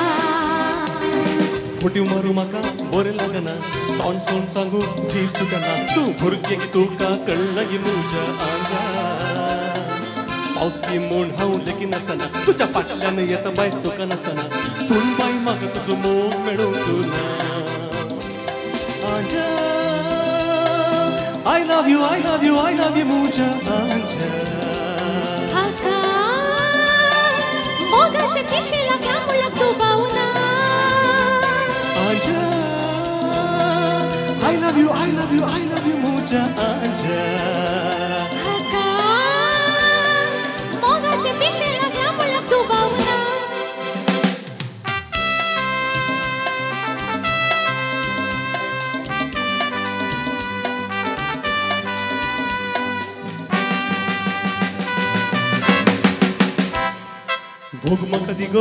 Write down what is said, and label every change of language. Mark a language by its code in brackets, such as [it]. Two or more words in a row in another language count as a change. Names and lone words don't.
[kok] फोटी मारू म्हाका बरें लागना तोंड सोन सांगू जीव सुटना तूं भुरग्यांक तुका कळना गे म्हज्या आंगा पावस की म्हूण हांव लेगीत नासतना तुज्या फाटल्यान येता बाय चुका नासतना पूण बाय म्हाका तुजो मोग मेळूंक ना आंजा [en] I love you I love you I love you [kok] म्हज्या आंजा हाका मोगाचे पिशे लागला मुळाक तूं बावना आंजा [en] I love you I love you I love you [kok] म्हज्या आंजा हाका मोगाचे पिशे लागला मुळाक तूं बावना भोग म्हाका दिगो